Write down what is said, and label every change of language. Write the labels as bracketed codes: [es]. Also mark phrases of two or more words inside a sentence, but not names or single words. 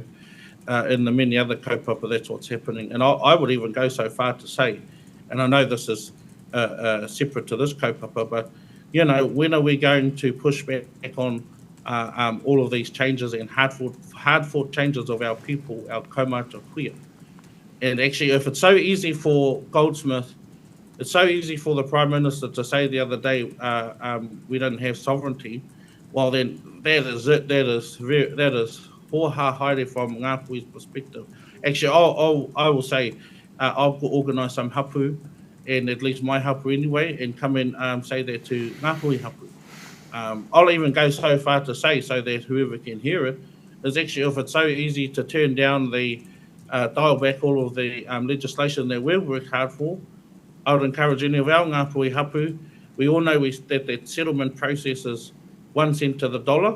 [en] In the many other kaupapa, that's what's happening. And I would even go so far to say, and I know this is separate to this kaupapa, but, you know, when are we going to push back on all of these changes and hard-fought changes of our people, our [mi] kaumata kuia? [en] And actually, if it's so easy for Goldsmith, it's so easy for the Prime Minister to say the other day, we don't have sovereignty, well then that is it, that is [mi] hoha haere [en] from Ngāpuhi's perspective. Actually, I will say, I'll organise some hapu, and at least my hapu anyway, and come and say that to Ngāpuhi hapu. I'll even go so far to say, so that whoever can hear it, is actually if it's so easy to turn down the, dial back all of the legislation that we've worked hard for, I would encourage any of our Ngāpuhi hapu, we all know that settlement process is 1 cent to the dollar.